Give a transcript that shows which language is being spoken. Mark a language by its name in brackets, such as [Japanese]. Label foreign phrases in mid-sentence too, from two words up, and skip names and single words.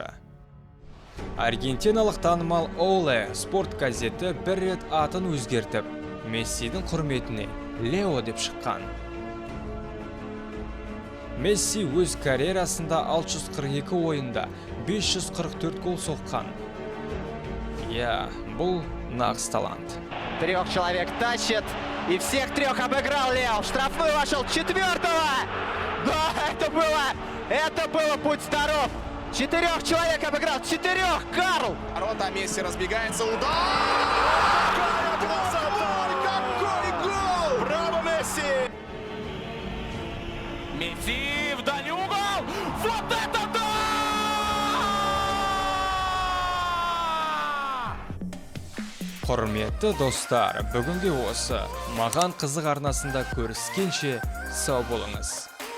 [Kazakh] Аргентиналық танымал Оле спорт газеті бір рет атын өзгертіп, Мессидің құрметіне Лео деп шыққан. Месси өз карьерасында 642 ойында 544 гол соққан. Бұл нағыз талант. [Russian] 3 человек тащит, и всех 3 обыграл Лео. В штрафную вошел 4-го. Да, это было будь здоров. 4 человек обыграл, 4, Карл! Ворота, Месси разбегается, удар! Какой гол! Браво, Месси! Месси в дальний угол! Вот это да! [Kazakh] Құрметті достар, бүгінге осы. Маған қызық арнасында көріскенше сау болыңыз.